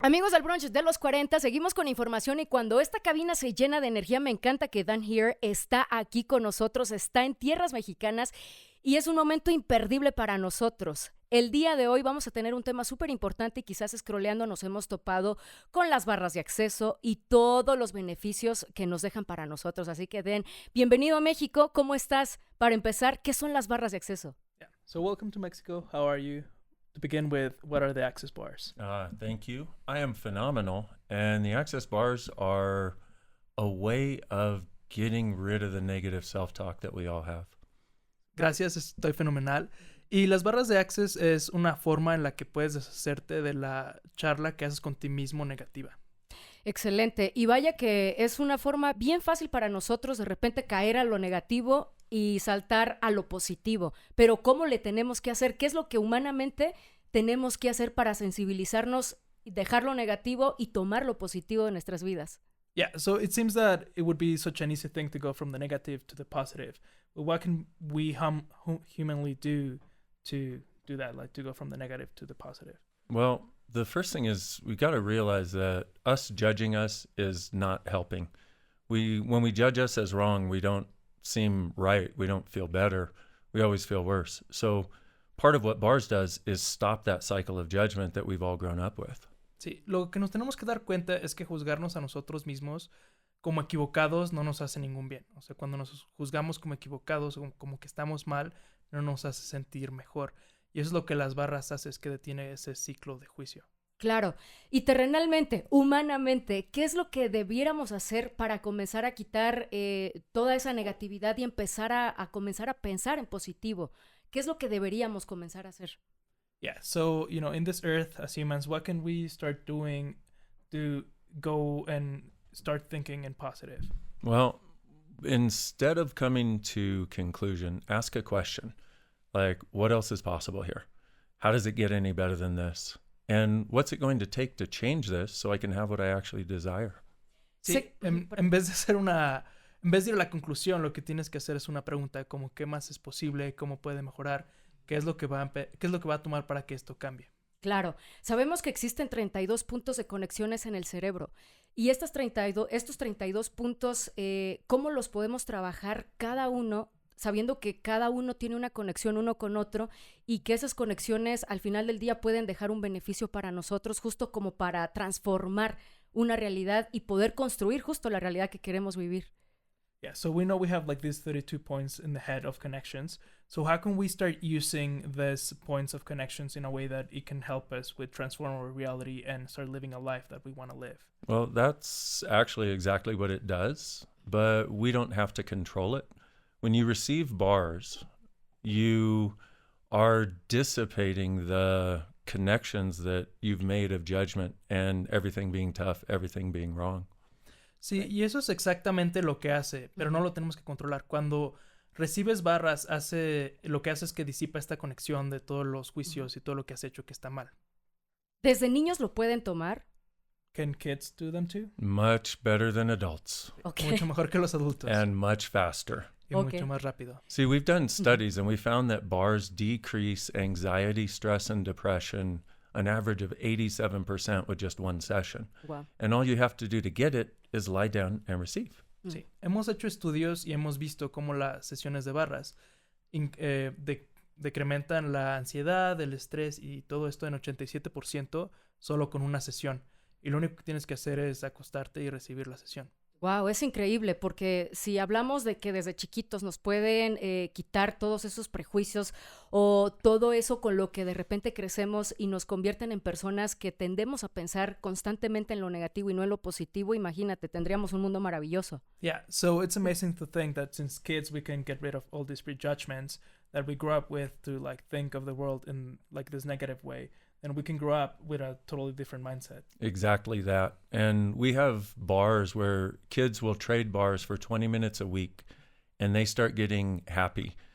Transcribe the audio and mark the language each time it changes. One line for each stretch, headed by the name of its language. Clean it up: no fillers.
Spanish: Amigos del Brunch de los 40, seguimos con información y cuando esta cabina se llena de energía, me encanta que Dain Heer está aquí con nosotros, está en tierras mexicanas y es un momento imperdible para nosotros. El día de hoy vamos a tener un tema súper importante y quizás scrolleando nos hemos topado con las barras de acceso y todos los beneficios que nos dejan para nosotros. Así que Dain, bienvenido a México, ¿cómo estás? Para empezar, ¿qué son las barras de acceso?
English: Yeah. So welcome to Mexico. How are you? To begin with, what are the access bars? Thank you. I am phenomenal. And the access bars are a way of getting rid of the negative self-talk that we all have.
Spanish: Gracias, estoy fenomenal. Y las barras de Access es una forma en la que puedes deshacerte de la charla que haces con ti mismo negativa. Excelente. Y vaya que es una forma bien fácil para nosotros de repente caer a lo negativo y saltar a lo positivo. Pero ¿cómo le tenemos que hacer? ¿Qué es lo que humanamente tenemos que hacer para sensibilizarnos, dejar lo negativo y tomar lo positivo de nuestras vidas?
English: Yeah, so it seems that it would be such an easy thing to go from the negative to the positive. But what can we humanly do to do that, like to go from the negative to the positive? Well, the first thing is we got to realize that us judging us is not helping. When we judge us as wrong, we don't seem right. We don't feel better. We always feel worse. So part of what bars does is stop that cycle of judgment that we've all grown up with.
Spanish: Sí, lo que nos tenemos que dar cuenta es que juzgarnos a nosotros mismos como equivocados no nos hace ningún bien. O sea, cuando nos juzgamos como equivocados o como que estamos mal, no nos hace sentir mejor. Y eso es lo que las barras hace, es que detiene ese ciclo de juicio. Claro. Y terrenalmente, humanamente, ¿qué es lo que debiéramos hacer para comenzar a quitar toda esa negatividad y empezar a comenzar a pensar en positivo? ¿Qué es lo que deberíamos comenzar a hacer?
English: Yeah, so, in this earth, as humans, what can we start doing to go and start thinking in positive? Well, instead of coming to conclusion, ask a question. Like, what else is possible here? How does it get any better than this? And what's it going to take to change this so I can have what I actually desire?
Spanish: Sí, en vez de ir a la conclusión, lo que tienes que hacer es una pregunta como ¿qué más es posible? ¿Cómo puede mejorar? ¿Qué es lo que va a tomar para que esto cambie? Claro, sabemos que existen 32 puntos de conexiones en el cerebro y estos 32 puntos, ¿cómo los podemos trabajar cada uno? Sabiendo que cada uno tiene una conexión uno con otro y que esas conexiones al final del día pueden dejar un beneficio para nosotros, justo como para transformar una realidad y poder construir justo la realidad que queremos vivir.
English: Yeah, so we know we have like these 32 points in the head of connections. So how can we start using these points of connections in a way that it can help us with transform our reality and start living a life that we want to live? Well, that's actually exactly what it does, but we don't have to control it. When you receive bars, you are dissipating the connections that you've made of judgment and everything being tough, everything being wrong.
Spanish: Sí, y eso es exactamente lo que hace, pero no lo tenemos que controlar. Cuando recibes barras, lo que hace es que disipa esta conexión de todos los juicios y todo lo que has hecho que está mal. ¿Desde niños lo pueden tomar?
English: Can kids do them too? Much better than adults. Okay.
Spanish: Mucho mejor que los adultos.
English: And much faster.
Spanish: Y mucho más rápido.
English: See, we've done studies and we found that bars decrease anxiety, stress, and depression an average of 87% with just one session. Wow. And all you have to do to get it is lie down and receive.
Spanish: Sí, hemos hecho estudios y hemos visto cómo las sesiones de barras decrementan la ansiedad, el estrés y todo esto en 87% solo con una sesión. Y lo único que tienes que hacer es acostarte y recibir la sesión. Wow, es increíble porque si hablamos de que desde chiquitos nos pueden quitar todos esos prejuicios o todo eso con lo que de repente crecemos y nos convierten en personas que tendemos a pensar constantemente en lo negativo y no en lo positivo, imagínate, tendríamos un mundo maravilloso.
English: Yeah, so it's amazing to think that since kids we can get rid of all these prejudgments that we grew up with to like think of the world in like this negative way. And we can grow up with a totally different mindset. Exactly that. And we have bars where kids will trade bars for 20 minutes a week and they start getting happy.